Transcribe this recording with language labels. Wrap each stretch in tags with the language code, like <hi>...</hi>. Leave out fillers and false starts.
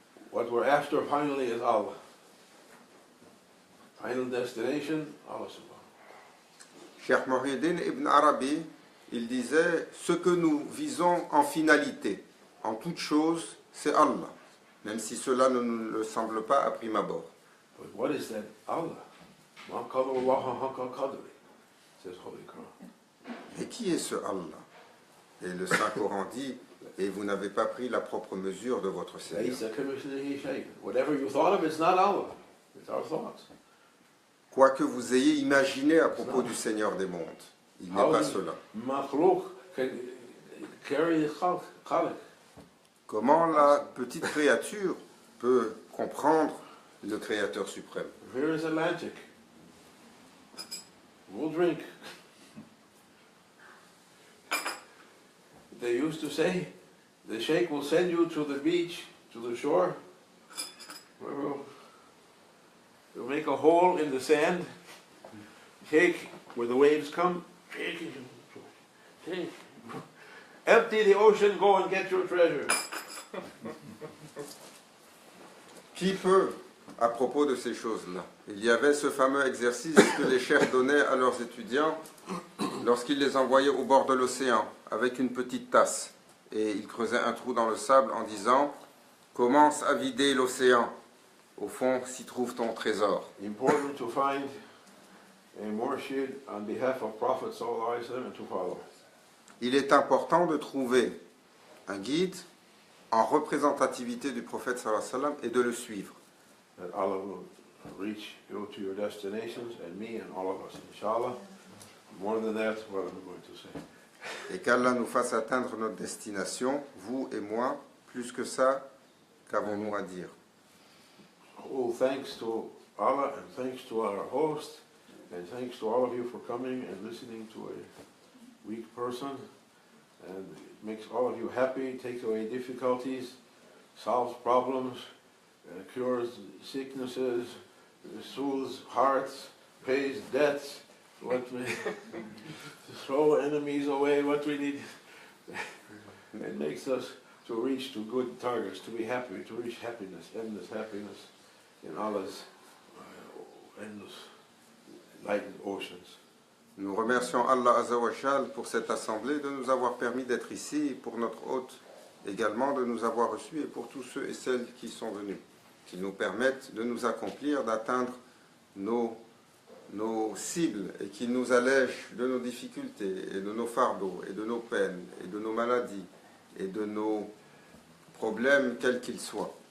<en>What we're after finally is Allah. Final destination, Allah subhanahu.</en> <fr>Cheikh Muhyiddin Ibn Arabi, il disait, ce que nous visons en finalité, en toute chose, c'est Allah, même si cela ne nous le semble pas à prime abord.</fr> <en>But what is that Allah?</en> <ar>مَا قَدَرُ اللَّهَ حَقَّ قَدْرِهِ,</ar> <en>says Holy Quran.</en> <fr>Et qui est ce Allah? Et le Saint-Coran dit, et vous n'avez pas pris la propre mesure de votre Seigneur.</fr> <ar>لَيْسَ كَمِثْلِهِ شَيْءٌ.</ar> <en>Whatever you thought of, it's not Allah. It's our thoughts.</en> <fr>Quoi que vous ayez imaginé à propos du Seigneur des mondes, il n'est pas cela.</fr> <en>مخلوق can carry the خالق.</en> <fr>Comment la petite créature peut comprendre le Créateur suprême?</fr> <en>Here is Atlantic. We'll drink. They used to say, the sheikh will send you to the beach, to the shore. We'll make a hole in the sand. Shake where the waves come. Shake. Shake. Empty the ocean, go and get your treasure.</en> <fr>Qui peut, à propos de ces choses-là? Il y avait ce fameux exercice que les chefs donnaient à leurs étudiants lorsqu'ils les envoyaient au bord de l'océan avec une petite tasse. Et ils creusaient un trou dans le sable en disant « Commence à vider l'océan. Au fond, s'y trouve ton trésor. »</fr> <en>Important to find a murshid on behalf of Prophet sallallahu alaihi wasallam and to follow.</en> <fr>Il est important de trouver un guide en représentativité du prophète sallallahu alayhi wa sallam et de le suivre.</fr> <en>That Allah will reach you to your destinations and me and all of us, inshallah. More than that, what am I going to say?</en> <fr>Et qu'Allah nous fasse atteindre notre destination, vous et moi, plus que ça, qu'avons-nous à dire?</fr> <en>All thanks to Allah and thanks to our host And thanks to all of you for coming and listening to a weak person. And it makes all of you happy, takes away difficulties, solves problems, cures sicknesses, soothes hearts, pays debts, what we throw enemies away, what we need. It makes us to reach to good targets, to be happy, to reach happiness, endless happiness in Allah's endless light oceans.</en> <fr>Nous remercions Allah Azza wa Jal pour cette assemblée, de nous avoir permis d'être ici, pour notre hôte également de nous avoir reçus, et pour tous ceux et celles qui sont venus, qui nous permettent de nous accomplir, d'atteindre nos cibles, et qui nous allègent de nos difficultés, et de nos fardeaux, et de nos peines, et de nos maladies, et de nos problèmes, quels qu'ils soient.</fr>